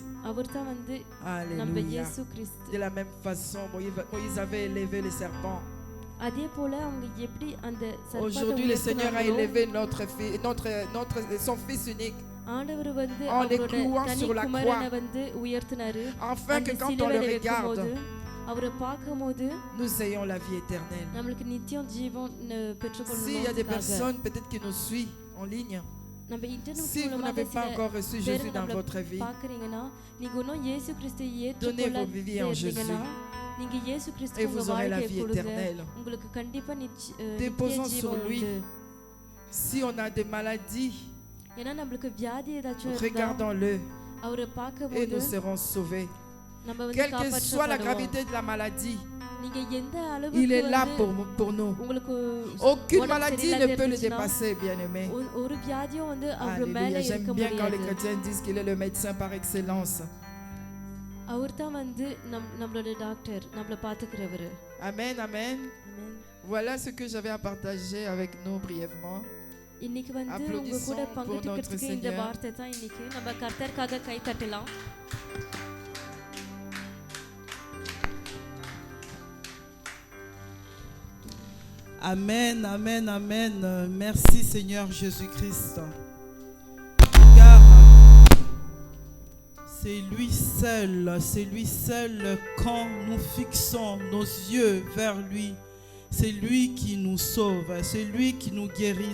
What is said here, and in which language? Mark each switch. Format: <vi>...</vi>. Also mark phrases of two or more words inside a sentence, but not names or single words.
<ta>அவர்தான் வந்து நம்ம</ta> <fr>Alléluia.</fr> <ta>இயேசு கிறிஸ்து.</ta> <fr>De la même façon, Moïse avait élevé les serpents.</fr> <ta>அதே போல அவங்க எப்படி அந்த சர்ப்பத்தை</ta> <fr>Aujourd'hui, le Seigneur a</fr> <ta>உயர்த்தினாங்களோ,</ta> <fr>élevé son Fils unique,</fr> <ta>ஆண்டவர் வந்து</ta> <fr>en le</fr> <ta>அவரோட</ta> <fr>clouant</fr> <ta>தனி</ta> <fr>sur la</fr> <ta>குமாரனை</ta> <fr>croix,</fr> <ta>வந்து உயர்த்தினாரு.</ta> <fr>afin que</fr> <ta>அந்த</ta> <fr>quand on le</fr> <ta>சிலுவையில</ta> <fr>regarde,</fr> <ta>வைக்கும்போது அவரை பார்க்கும்போது</ta> <fr>nous ayons la vie éternelle.</fr> <ta>நம்மளுக்கு நித்தியம் ஜீவன்</ta> <fr>S'il y a des</fr> <ta>பெற்றுக்கொள்ளணும்.</ta> <fr>personnes peut-être qui nous suivent en ligne,</fr> <ta>நம்ம இன்டர்நெட்</ta> <fr>si vous</fr> <ta>மூலமா</ta> <fr>n'avez pas</fr> <ta>சில</ta> <fr>encore reçu</fr> <ta>பேர்</ta> <fr>Jésus dans</fr> <ta>நம்மள</ta> <fr>votre vie,</fr> <ta>பார்க்கறீங்கன்னா நீங்க இன்னும் இயேசு கிறிஸ்துவை</ta> <fr>Donnez vos vies en</fr> <ta>ஏற்றுக்கொள்ளீங்கன்னா நீங்க இயேசு கிறிஸ்து</ta> <fr>et</fr> <ta>உங்க</ta> <fr>vous aurez la</fr> <ta>வாழ்க்கையை</ta> <fr>vie</fr> <ta>கொடுங்க.</ta> <fr>éternelle.</fr> <ta>உங்களுக்கு கண்டிப்பா நித்திய</ta> <fr>Déposons sur</fr> <ta>ஜீவன்</ta> <fr>lui.</fr> <ta>உண்டு.</ta> <fr>Si on a des maladies,</fr> <ta>ஏன்னா நம்மளுக்கு வியாதி ஏதாச்சும் இருந்தா</ta> <fr>regardons-le</fr> <ta>அவரை</ta> <fr>et</fr> <ta>பார்க்கும்போது</ta> <fr>nous serons sauvés.</fr> <ta>நம்ம வந்து</ta> <fr>Quelle que soit la</fr> <ta>காப்பாற்றப்படுவோம்.</ta> <fr>gravité de la maladie,</fr> <ta>நீங்க எந்த</ta> <fr>il</fr> <ta>அளவுக்கு</ta> <fr>est là</fr> <ta>வந்து</ta> <fr>pour nous.</fr> <ta>உங்களுக்கு</ta> <fr>Aucune</fr> <ta>உடம்பு</ta> <fr>maladie</fr> <ta>சரியில்லாத</ta> <fr>ne peut le</fr> <ta>இருந்துச்சுன்னா,</ta> <fr>dépasser, bien-aimé.</fr> <ta>ஒரு வியாதியும் வந்து அவர் மேல</ta> <fr>Alléluia.</fr> <ta>இருக்க</ta> <fr>J'aime bien quand les</fr> <ta>முடியாது.</ta> <fr>chrétiens disent qu'il est le médecin par excellence.</fr> <ta>அவர்தான் வந்து நம்மளோட டாக்டர், நம்மள பாத்துக்கிறவர்.</ta> <fr>Amen, amen. Voilà ce que j'avais à partager avec nous brièvement.</fr> <ta>இன்னைக்கு வந்து உங்க</ta> <fr>Applaudissons</fr> <ta>கூட</ta> <fr>pour</fr> <ta>பங்கிட்டுக்கிறதுக்கு</ta> <fr>notre</fr> <ta>இந்த</ta> <fr>Seigneur.</fr> <ta>வார்த்தை தான் இன்னைக்கு நம்ம கர்த்தருக்காக கை தட்டலாம்.</ta> <fr>Amen, amen, amen. Merci Seigneur Jésus-Christ. Car c'est lui seul, quand nous fixons nos yeux vers lui, c'est lui qui nous sauve, c'est lui qui nous guérit.</fr>